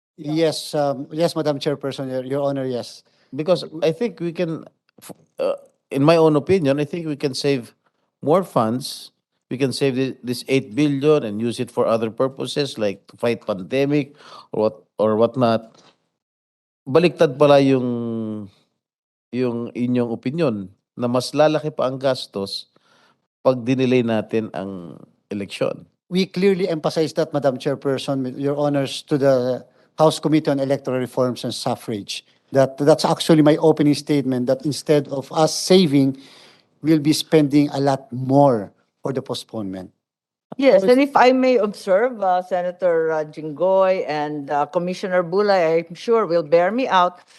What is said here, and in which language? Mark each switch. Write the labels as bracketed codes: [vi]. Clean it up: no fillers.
[en] Yes, yes, Madam Chairperson, Your Honor, yes. Because I think we can, in my own opinion, I think we can save more funds. We can save this 8 billion and use it for other purposes like to fight pandemic or whatnot. [tl] Baliktad pala yung inyong opinion na mas lalaki pa ang gastos pag dinelay natin ang eleksyon. [en] We clearly emphasize that, Madam Chairperson, Your Honors, to the House Committee on Electoral Reforms and Suffrage. That's actually my opening statement, that instead of us saving, we'll be spending a lot more for the postponement. Yes, and if I may observe, Senator Jinggoy and Commissioner Bulay, I'm sure will bear me out.